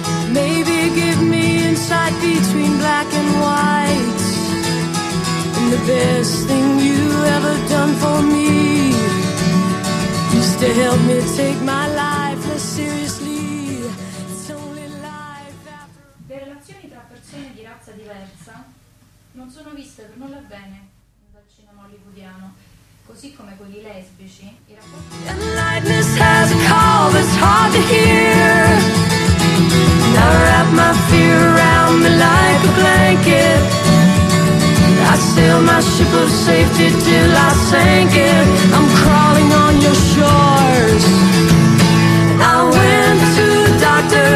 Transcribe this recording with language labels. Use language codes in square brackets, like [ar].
[en] Maybe give me insight between black and white. And the best thing you ever done for me is to help me take my life less seriously. It's only life after... [it] Le relazioni tra persone di razza diversa non sono viste per nulla bene dal cinema hollywoodiano. Così come quelli lesbici, i rapporti... [en] And lightness has a call that's hard to hear. And I wrap my fear around me like a blanket. And I sail my ship of safety till I sank it. I'm crawling on your shores. I went to the doctor.